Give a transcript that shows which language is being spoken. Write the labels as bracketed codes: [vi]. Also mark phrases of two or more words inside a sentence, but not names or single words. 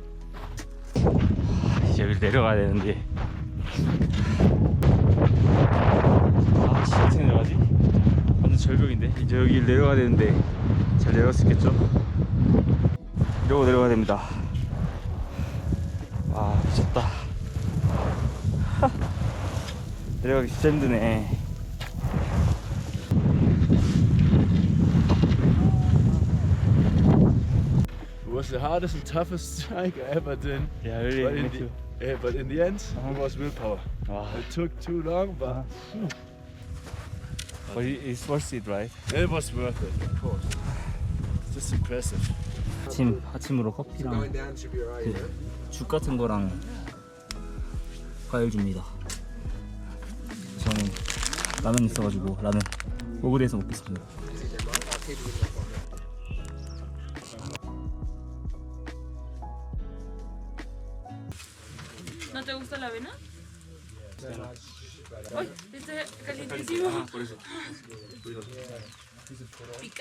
[ko] 이제 여기 내려가야 되는데. 아, 진짜 어떻게 내려가지? 완전 절벽인데. 이제 여기 내려가야 되는데 잘 내려갈 수 있겠죠? 이러고 내려가야 됩니다. 와 미쳤다. 내려가기 진짜 힘드네. [en] It was the hardest and toughest hike I ever did. Yeah, really. But in the end, it was willpower. [ko] 와, [en] It took too long, but but it's worth it, right? it was worth it, of course. It's just impressive. [ko] 아침으로 커피랑 죽 같은 거랑 과일 줍니다. 저는 라면 있어가지고 라면 오그레에서 먹겠습니다. [es] ¿No te gusta la avena? ¡Ay! Este es calientísimo. ¿Pica?